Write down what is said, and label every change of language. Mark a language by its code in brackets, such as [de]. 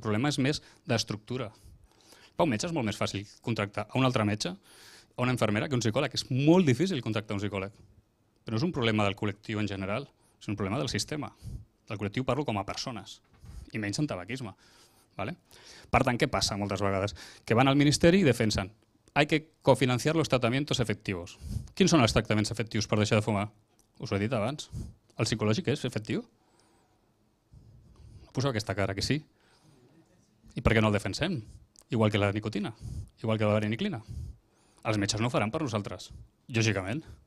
[ca] El problema és més d'estructura. Per un metge és molt més fàcil contractar a un altre metge o una infermera que un psicòleg. És molt difícil contractar un psicòleg. Però no és un problema del col·lectiu en general, és un problema del sistema. Del col·lectiu parlo com a persones, i menys en tabaquisme. Per tant, què passa moltes vegades? Que van al Ministeri i defensen [es] hay que cofinanciar los tratamientos efectivos. [ca] Quins són els tractaments efectius per deixar de fumar? Us ho he dit abans. El psicològic és efectiu? Poseu aquesta cara, que sí. I per què no el defensem? Igual que la nicotina, igual que la vareniclina. Els metges no ho faran per nosaltres, lògicament.